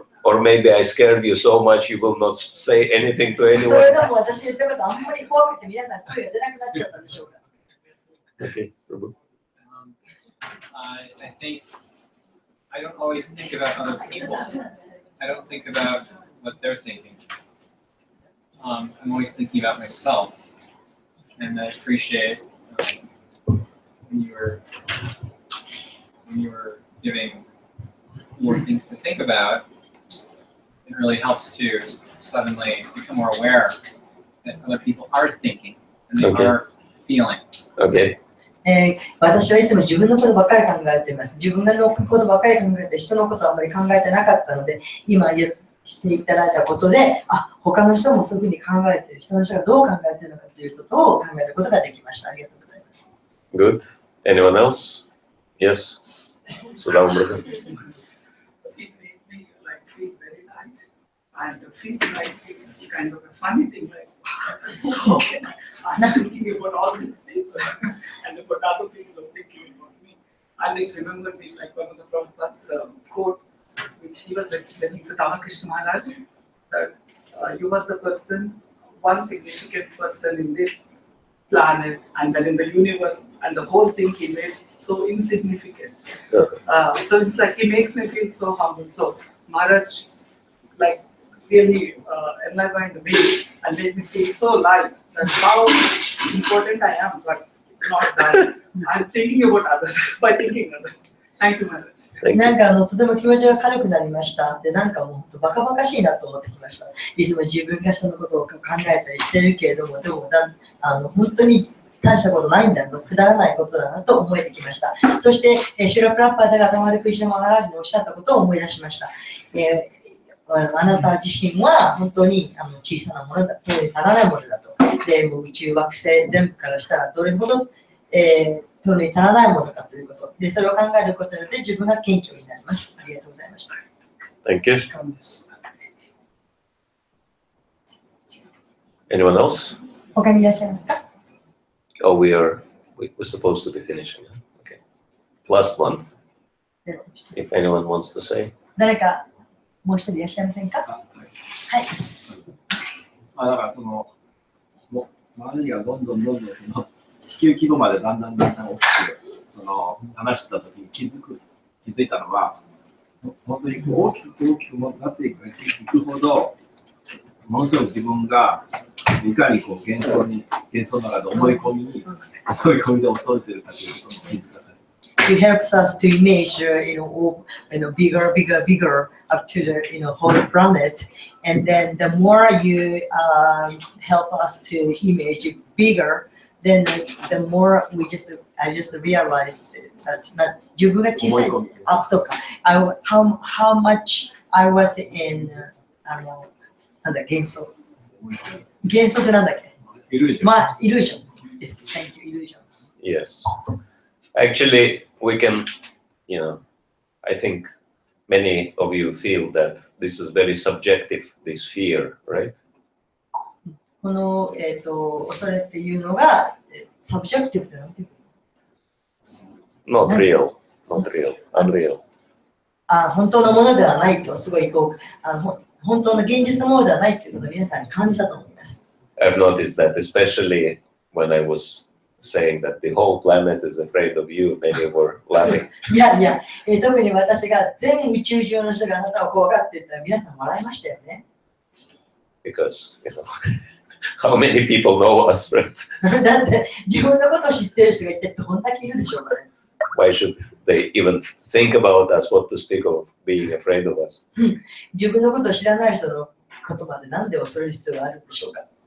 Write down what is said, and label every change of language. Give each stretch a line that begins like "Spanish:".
English: or maybe I scared you so much you will not say anything to
Japanese: それ
English: anyone.
Japanese: でも私言ったことあんまり怖くて皆さん声が出なくなっちゃったんでしょうか？
English: Okay. Prabhu. I think I don't always think about other people. I don't think about what they're thinking. I'm always thinking about myself, and I appreciate when you were giving more things to think about. It really helps to suddenly become more aware that other people are thinking and they Okay. are feeling. Okay.
Japanese: 私はいつも自分のことばっかり考えています。自分のことばっかり考えて、人のことはあんまり考えてなかったので、今していただいたことで、他の人もそういうふうに考えている、人の人がどう考えているのかということを考えることができました。ありがとうございます。
English: Good. Anyone else? Yes. Sudham brother. It made me like feel very light, and it feels like it's kind of a funny thing. Like, okay, I'm thinking about all these people, and about other people are thinking about me. And it remembered me like one of the Prabhupada's quote, which he was explaining to Ramakrishna Maharaj, that you are the person, one significant person in this planet, and then in the universe, and the whole thing he made so insignificant. So it's like he makes me feel so humble. So Maharaj, like, really enlivened me and made me feel so light. That how important I am, but it's not that. I'm thinking about others by thinking others. Thank you, Maharaj.
Japanese: なんかとても気持ちが軽くなりました。で、なんかもうバカバカしいなと思ってきました。いつも自分が人のことを考えたりしてるけれども、でも本当に大したことないんだと、くだらないことだなと思えてきました。そして、シュラプラッパーでがたまるクリシュナマハラージのおっしゃったことを思い出しました。あなた自身は本当に小さなものだ、手に足らないものだと。で、もう宇宙惑星全部からしたらどれほど、手に足らないものかということ。で、それを考えることによって自分が謙虚になります。ありがとうございました。
English: Thank you. Anyone else?
Japanese: 他にいらっしゃいますか？
English: Oh, we're supposed to be finishing. Okay. Last one. If anyone wants to say.
Japanese: 誰かもう一人いらっしゃいませんか？はい。だから周りがどんどんその地球規模までだんだん大きくその話した時に気づいたのは、本当に大きくなっていくほど、ものすごく自分がいかにこう幻想の中で思い込みで恐れているかということに気づかされる。
English: It helps us to image, bigger up to the, whole planet, and then the more you help us to image bigger, then the more I just realize that
Japanese: 自分が小さい。あ、そうか。
English: How much I was in
Japanese: なんだ幻想。幻想ってなんだっけ？
English: イルージョン。
Japanese: まあ、イルージョンです。
English: Thank you, illusion. Yes. Actually, we can, I think many of you feel that this is very subjective, this fear, right?
Japanese: この、恐れっていうのが、サブジェクティブってなんていうの？
English: Not real, unreal.
Japanese: 本当のものではないと、すごい本当の現実のものではないということを皆さんに感じたと思います。
English: I've noticed that, especially when I was saying that the whole planet is afraid of you, many were laughing.
Japanese: いや、特に私が全宇宙中の人があなたを怖がって言ったら皆さん笑いましたよね。
English: Because, how many people know us, right?
Japanese: だって自分のことを知ってる人が一体どんだけいるでしょうかね。
English: Why should they even think about us, what to speak of being afraid of us?
Japanese: 自分のことを知らない人の言葉でなんで恐れる必要があるんでしょうか。